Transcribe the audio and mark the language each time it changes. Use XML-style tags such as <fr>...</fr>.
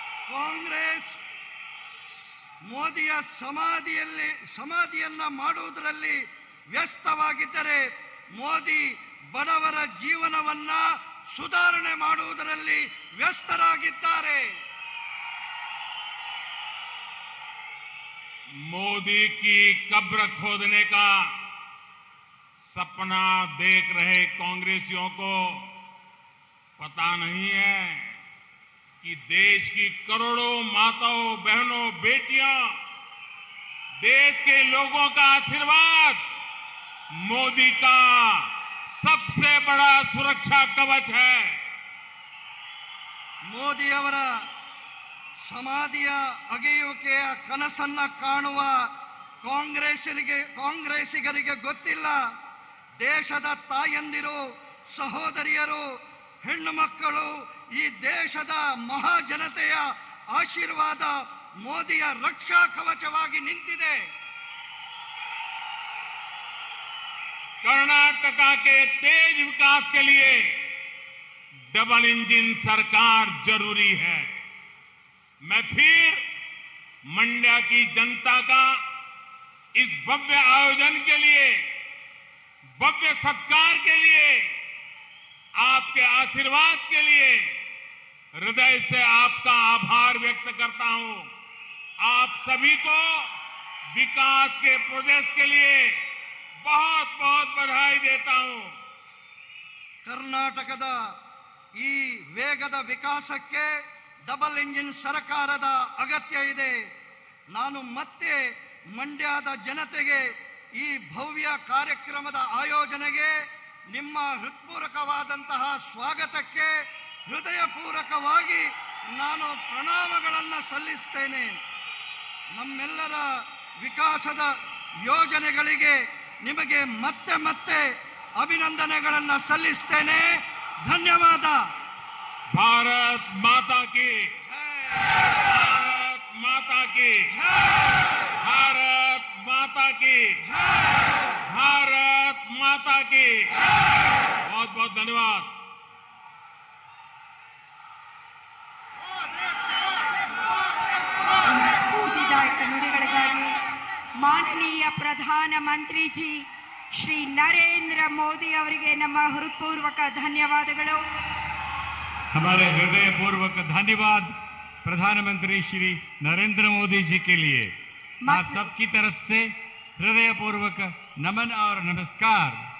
<kn>ಕಾಂಗ್ರೆಸ್ ಮೋದಿಯ ಸಮಾಧಿಯನ್ನ ಮಾಡುವುದರಲ್ಲಿ ವ್ಯಸ್ತವಾಗಿದ್ದರೆ ಮೋದಿ ಬಡವರ ಜೀವನವನ್ನ ಸುಧಾರಣೆ ಮಾಡುವುದರಲ್ಲಿ ವ್ಯಸ್ತರಾಗಿದ್ದಾರೆ.</kn> <hi>मोदी की कब्र खोदने का सपना देख रहे कांग्रेसियों को पता नहीं है कि देश की करोड़ों माताओं, बहनों, बेटियां, देश के लोगों का आशीर्वाद मोदी का सबसे बड़ा सुरक्षा कवच है।</hi> <kn>ಮೋದಿ ಅವರ ಸಮಾಧಿಯ ಅಗೆಯುವಿಕೆಯ ಕನಸನ್ನ ಕಾಣುವ ಕಾಂಗ್ರೆಸ್ಸಿಗರಿಗೆ ಗೊತ್ತಿಲ್ಲ, ದೇಶದ ತಾಯಂದಿರು, ಸಹೋದರಿಯರು, ಹೆಣ್ಣು ಮಕ್ಕಳು, ಈ ದೇಶದ ಮಹಾಜನತೆಯ ಆಶೀರ್ವಾದ ಮೋದಿಯ ರಕ್ಷಾ ಕವಚವಾಗಿ ನಿಂತಿದೆ.</kn> <hi>कर्नाटका के तेज विकास के लिए डबल इंजन सरकार जरूरी है। मैं फिर मंड्या की जनता का इस भव्य आयोजन के लिए, भव्य सत्कार के लिए, आपके आशीर्वाद के लिए हृदय से आपका आभार व्यक्त करता हूं। आप सभी को विकास के प्रोजेक्ट के लिए बहुत बहुत बधाई देता हूं।</hi> <kn>ಕರ್ನಾಟಕದ ಈ ವೇಗದ ವಿಕಾಸಕ್ಕೆ ಡಬಲ್ ಇಂಜಿನ್ ಸರ್ಕಾರದ ಅಗತ್ಯ ಇದೆ. ನಾನು ಮತ್ತೆ ಮಂಡ್ಯದ ಜನತೆಗೆ ಈ ಭವ್ಯ ಕಾರ್ಯಕ್ರಮದ ಆಯೋಜನೆಗೆ ನಿಮ್ಮ ಹೃತ್ಪೂರ್ವಕವಾದಂತಹ ಸ್ವಾಗತಕ್ಕೆ ಹೃದಯಪೂರ್ವಕವಾಗಿ ನಾನು ಪ್ರಣಾಮಗಳನ್ನು ಸಲ್ಲಿಸ್ತೇನೆ. ನಮ್ಮೆಲ್ಲರ ವಿಕಾಸದ ಯೋಜನೆಗಳಿಗೆ ನಿಮಗೆ ಮತ್ತೆ ಮತ್ತೆ ಅಭಿನಂದನೆಗಳನ್ನು ಸಲ್ಲಿಸ್ತೇನೆ. ಧನ್ಯವಾದ.</kn> <hi>भारत माता की भारत माता की भारत माता की भारत माता की बहुत बहुत धन्यवाद।</hi> <kn>ಸ್ಫೂರ್ತಿದಾಯಕ ನುಡಿಗಳಿಗಾಗಿ ಮಾನನೀಯ ಪ್ರಧಾನಮಂತ್ರಿಜಿ ಶ್ರೀ ನರೇಂದ್ರ ಮೋದಿ ಅವರಿಗೆ ನಮ್ಮ ಹೃತ್ಪೂರ್ವಕ ಧನ್ಯವಾದಗಳು.</kn> <hi>हमारे हृदय पूर्वक धन्यवाद प्रधानमंत्री श्री नरेंद्र मोदी जी के लिए। आप सबकी तरफ से हृदय पूर्वक नमन और नमस्कार।</hi>